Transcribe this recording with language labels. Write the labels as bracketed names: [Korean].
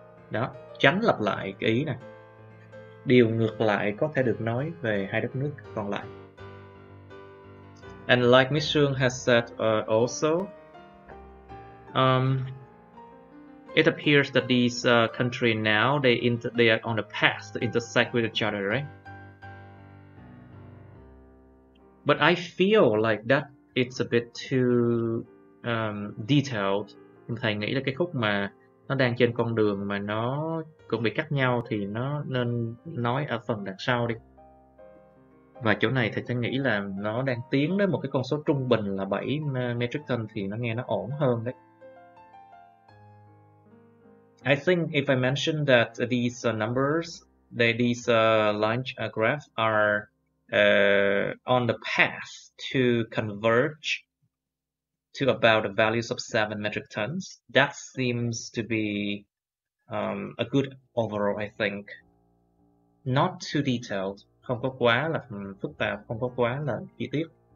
[Vietnamese] Đó, tránh lặp lại cái ý này. Điều ngược lại có thể được nói về hai đất nước còn lại. [English] And like Miss Sương has said also, it appears that these countries now they are on the path to intersect with each other, right? But I feel like that it's a bit too detailed. [Vietnamese] Thầy nghĩ là cái khúc mà nó đang trên con đường mà nó cũng bị cắt nhau thì nó nên nói ở phần đằng sau đi. Và chỗ này thầy sẽ nghĩ là nó đang tiến đến một cái con số trung bình là 7 metric ton thì nó nghe nó ổn hơn đấy. [English] I think if I mention that these numbers, these line graphs are on the path to converge to about the values of 7 metric tons, that seems to be a good overall, I think. Not too detailed, [Vietnamese] không có quá là phức tạp, không có quá là chi tiết.